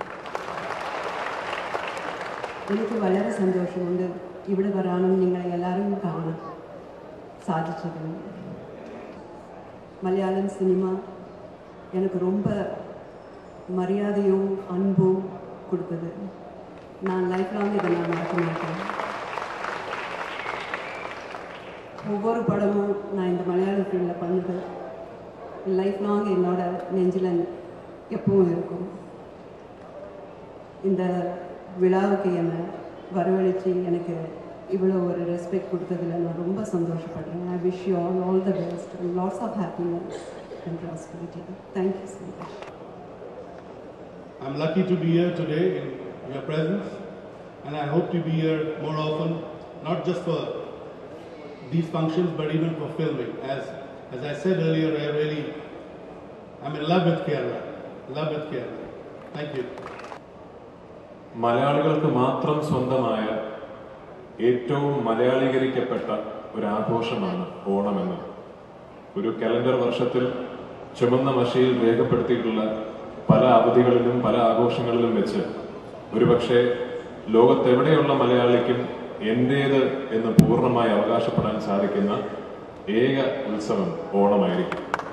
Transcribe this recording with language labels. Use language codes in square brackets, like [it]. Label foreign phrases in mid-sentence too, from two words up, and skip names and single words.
[ml] എനിക്ക് വളരെ സന്തോഷമുണ്ട് ഇവിടെ വരാനും നിങ്ങളെ എല്ലാവരും കാണാൻ സാധിച്ചത്. മലയാളം സിനിമ [ta] எனக்கு ரொம்ப மரியாதையும் அன்பும் கொடுத்தது. நான் [en] life long [ta] இதை நான் மறக்க மாட்டேன். ஒவ்வொரு படமும் நான் இந்த மலையாள ஃபீல்டில் பண்ணது [en] life long [ta] என்னோட நெஞ்சில் எப்பவும் இருக்கும். இந்த விழாவுக்கு என்னை வரவழைச்சி எனக்கு இவ்வளோ ஒரு ரெஸ்பெக்ட் கொடுத்ததில் நான் ரொம்ப சந்தோஷப்படுறேன். [en] I wish you all the best and lots of happiness and prosperity. Thank you so much. I'm lucky to be here today in your presence, and I hope to be here more often, not just for these functions but even for filming. As I said earlier, I'm in love with Kerala. Thank you. [ml] മലയാളികൾക്ക് മാത്രം സ്വന്തമായ ഏറ്റവും മലയാളീകരിക്കപ്പെട്ട ഒരു ആഘോഷമാണ് ഓണമെന്ന് ഒരു കലണ്ടർ വർഷത്തിൽ ചുമന്ന മഷിയിൽ രേഖപ്പെടുത്തിയിട്ടുള്ള പല അവധികളിലും പല ആഘോഷങ്ങളിലും വെച്ച് ഒരുപക്ഷെ ലോകത്തെവിടെയുള്ള മലയാളിക്കും എന്റേത് എന്ന് പൂർണ്ണമായി അവകാശപ്പെടാൻ സാധിക്കുന്ന ഏക ഉത്സവം ഓണമായിരിക്കും.